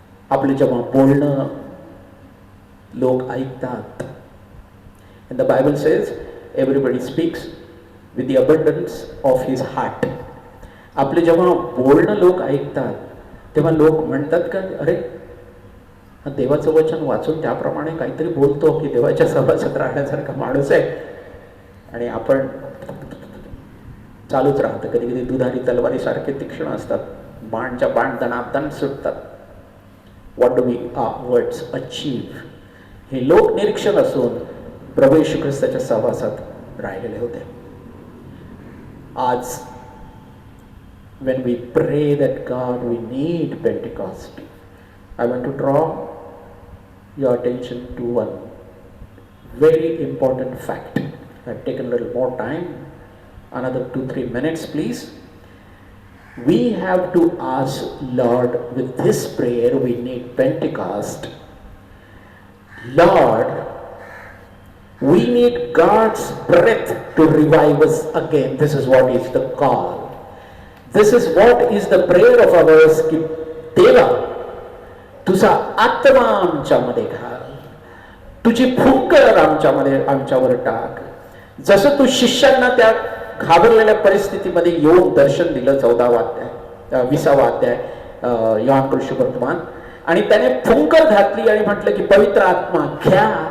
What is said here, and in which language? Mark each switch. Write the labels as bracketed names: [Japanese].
[Marathi] आपलं जेव्हा बोलणं लोक ऐकतात, [English] and the Bible says everybody speaks with the abundance of his heart. [Marathi] आपले जेव्हा बोलणं लोक ऐकतात तेव्हा लोक म्हणतात का, अरे देवाचं वचन वाचून त्याप्रमाणे काहीतरी बोलतो की देवाच्या सहवासात राहण्यासारखा माणूस आहे, आणि आपण चालूच राहतं. कधी कधी दुधारी तलवारीसारखे तीक्ष्ण असतात, बाणच्या बाण दणादण सुटतात. [English] What do we words achieve? [Marathi] हे लोक निरीक्षण असून प्रभू येशू ख्रिस्ताच्या सहवासात राहिलेले होते. [English] आज when we pray that God, we need Pentecost, I want to draw your attention to one very important fact. I've taken a little more time, another 2-3 minutes please. We have to ask Lord, with this prayer we need Pentecost. Lord, we need God's breath to revive us again. This is what is the call. This is what is the prayer of ours, [Marathi] की देवा तुझा आत्मा आमच्यामध्ये घाल, तुझी फुंकर आमच्यावर टाक. जसं तू शिष्यांना त्या घाबरलेल्या परिस्थितीमध्ये येऊन दर्शन दिलं 20वा अध्याय योहान कृष्ण वर्तमान, आणि त्याने फुंकर घातली आणि म्हटलं की पवित्र आत्मा घ्या.